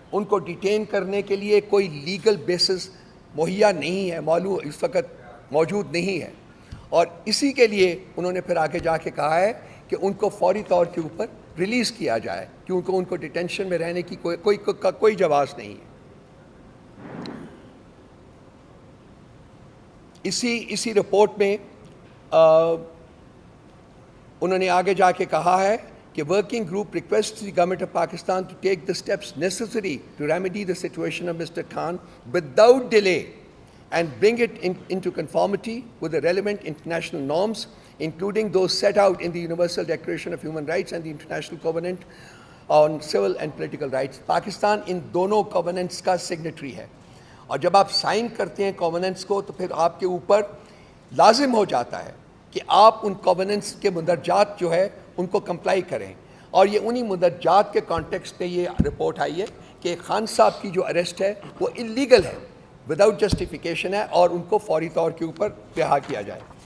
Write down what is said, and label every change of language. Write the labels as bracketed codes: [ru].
[ur] ان کو ڈیٹین کرنے کے لیے کوئی لیگل بیسس مہیا نہیں ہے، معلوم اس وقت موجود نہیں ہے. اور اسی کے لیے انہوں نے پھر آگے جا کے کہا ہے کہ ان کو فوری طور کے اوپر ریلیز کیا جائے کیونکہ ان کو ڈیٹینشن میں رہنے کی کوئی جواز نہیں ہے. اسی رپورٹ میں انہوں نے آگے جا کے کہا ہے کہ [en] working group requests the government of Pakistan to take the steps necessary to remedy the situation of Mr. Khan without delay and bring it into conformity with the relevant international norms, including those set out in the Universal Declaration of Human Rights and the International Covenant on Civil and Political Rights. [ur] Pakistan ان دونوں کووننٹس کا signatory ہے اور جب آپ sign کرتے ہیں کووننٹس کو تو پھر آپ کے اوپر لازم ہو جاتا ہے کہ آپ ان کووننٹس کے مندرجات جو ہے ان کو کمپلائی کریں. اور یہ انہی مندرجات کے کانٹیکسٹ میں یہ رپورٹ آئی ہے کہ خان صاحب کی جو اریسٹ ہے وہ انلیگل ہے، وداؤٹ جسٹیفیکیشن ہے اور ان کو فوری طور کے اوپر رہا کیا جائے.